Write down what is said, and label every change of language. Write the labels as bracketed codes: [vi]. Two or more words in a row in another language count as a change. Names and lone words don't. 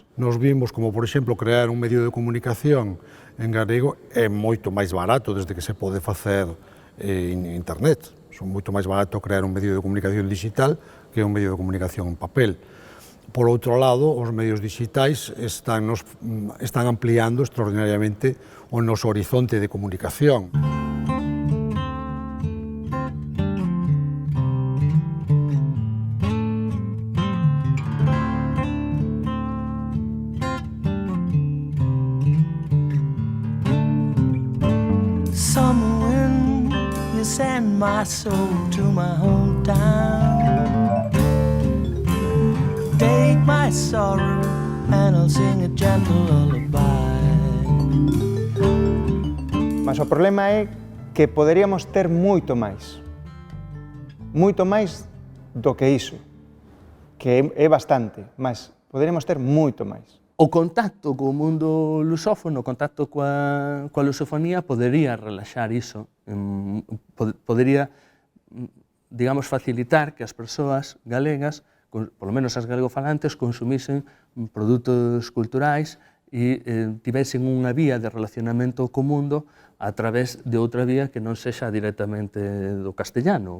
[gl] Nos vimos como, por exemplo, crear un medio de comunicación en galego é moito máis barato desde que se pode facer en Internet. É moito máis barato crear un medio de comunicación digital que un medio de comunicación en papel. Por outro lado, os medios digitais están ampliando extraordinariamente o noso horizonte de comunicación. [en] Summer wind, you send my soul to my hometown. Take my sorrow and I'll sing a gentle lullaby. [gl] Mas o problema é que poderíamos ter moito máis do que iso, que é bastante, mas poderíamos ter moito máis. O contacto co mundo lusófono, o contacto coa lusofonía podería relaxar iso, podería, digamos, facilitar que as persoas galegas, polo menos as galegofalantes, consumisen produtos culturais e tivesen unha vía de relacionamento co mundo a través de outra vía que non sexa directamente do castellano.